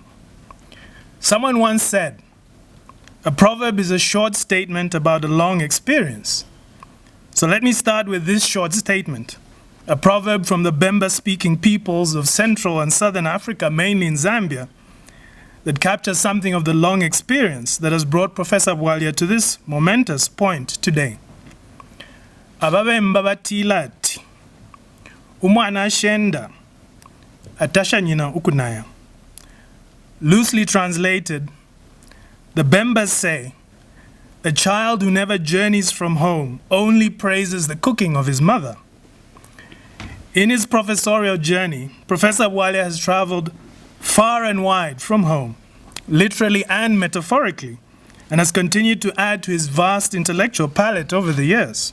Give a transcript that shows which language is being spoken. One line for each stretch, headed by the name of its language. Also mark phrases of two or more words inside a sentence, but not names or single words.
English: Someone once said, "A proverb is a short statement about a long experience." So let me start with this short statement, a proverb from the Bemba-speaking peoples of Central and Southern Africa, mainly in Zambia, that captures something of the long experience that has brought Professor Bwalya to this momentous point today.
Bemba: Ababemba batila ati, umwana ashenda, atasha nyina ukunaya.
English: Loosely translated, the Bembas say, a child who never journeys from home only praises the cooking of his mother. In his professorial journey, Professor Bwalya has traveled far and wide from home, literally and metaphorically, and has continued to add to his vast intellectual palette over the years.